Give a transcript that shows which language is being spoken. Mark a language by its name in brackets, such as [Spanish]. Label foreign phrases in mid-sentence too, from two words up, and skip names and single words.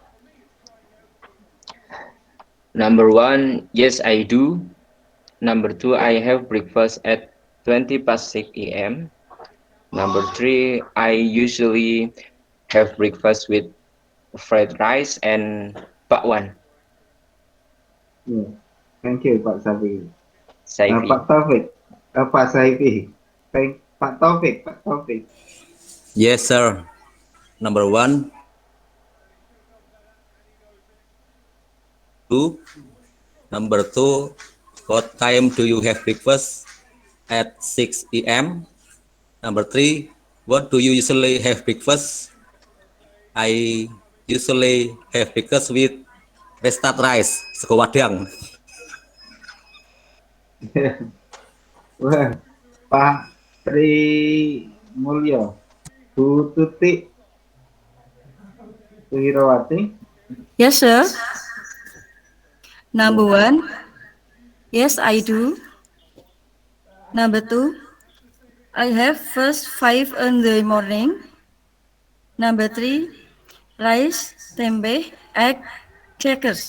[English] Number 1, yes, I do. Number 2, I have breakfast at 20 past 6 a.m. Number 3, I usually have breakfast with fried rice and bakwan. Ya, thank you, Pak Saivi. Saifi. Pak Taufik. Pak Saivi. Pak Taufik. Yes, sir. Number 1, 2. Number 2, what time do you have breakfast? At 6 p.m. Number 3, what do you usually have breakfast? I usually have breakfast with roasted rice, [Javanese] sego wadang. [English] Wah, Pak Tri Mulyo, Bu Tuti Suhirawati. Yes, sir. Number 1, yes, I do. Number 2, I have first 5 in the morning. Number 3, rice, tempe, egg, crackers.